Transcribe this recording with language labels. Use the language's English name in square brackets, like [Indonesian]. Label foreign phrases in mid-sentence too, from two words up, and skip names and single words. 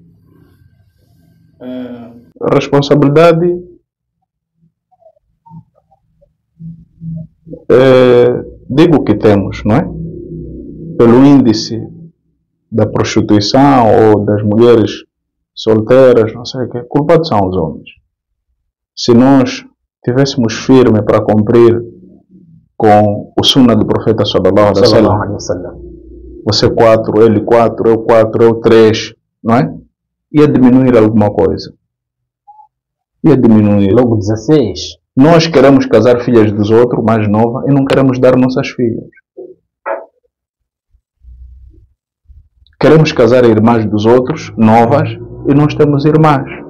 [Portuguese] A responsabilidade digo que temos, não é? Pelo índice da prostituição ou das mulheres solteiras, não sei o que, culpados são os homens. Se nós tivéssemos firme para cumprir com o sunnah do profeta [Arabic] صلى الله عليه وسلم, [Portuguese] você 4, ele 4, eu 4, eu 3, não é? Ia diminuir alguma coisa. Ia diminuir. Logo 16. Nós queremos casar filhas dos outros, mais nova, e não queremos dar nossas filhas. Queremos casar irmãs dos outros, novas, e nós temos irmãs.